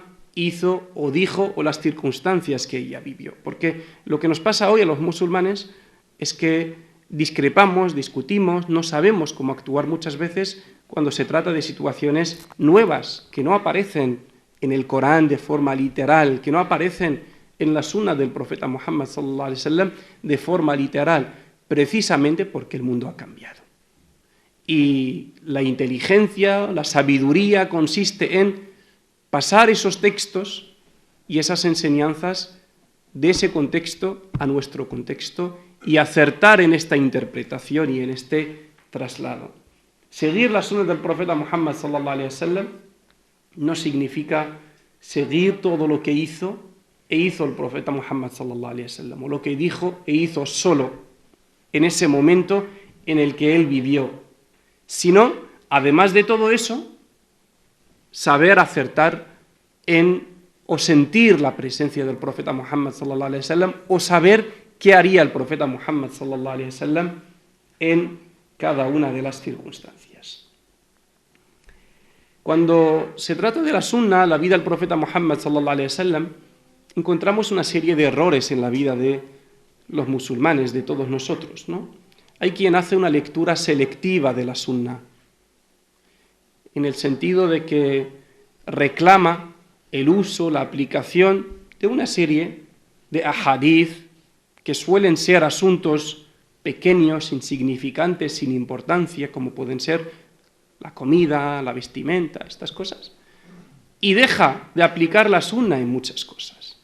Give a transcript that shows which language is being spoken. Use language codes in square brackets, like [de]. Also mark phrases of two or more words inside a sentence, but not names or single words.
[es] hizo o dijo o las circunstancias que ella vivió, porque lo que nos pasa hoy a los musulmanes es que discrepamos, discutimos, no sabemos cómo actuar muchas veces cuando se trata de situaciones nuevas que no aparecen en el Corán de forma literal, que no aparecen en la sunna del profeta Muhammad [ar] صلى الله عليه وسلم [es] de forma literal, precisamente porque el mundo ha cambiado. Y la inteligencia, la sabiduría consiste en pasar esos textos y esas enseñanzas de ese contexto a nuestro contexto y acertar en esta interpretación y en este traslado. Seguir la sunna del profeta Muhammad [ar] صلى الله عليه وسلم [es] no significa seguir todo lo que hizo el profeta Muhammad [ar] صلى الله عليه وسلم, [es] o lo que dijo e hizo solo en ese momento en el que él vivió, sino, además de todo eso, saber acertar o sentir la presencia del profeta Muhammad [ar] صلى الله عليه وسلم, [es] o saber qué haría el profeta Muhammad [ar] صلى الله عليه وسلم [es] en cada una de las circunstancias. Cuando se trata de la sunna, la vida del profeta Muhammad [ar] صلى الله عليه وسلم, [es] encontramos una serie de errores en la vida de los musulmanes, de todos nosotros, ¿no? Hay quien hace una lectura selectiva de la sunna, en el sentido de que reclama el uso, la aplicación de una serie de ahadith que suelen ser asuntos pequeños, insignificantes, sin importancia, como pueden ser la comida, la vestimenta, estas cosas, y deja de aplicar la sunna en muchas cosas.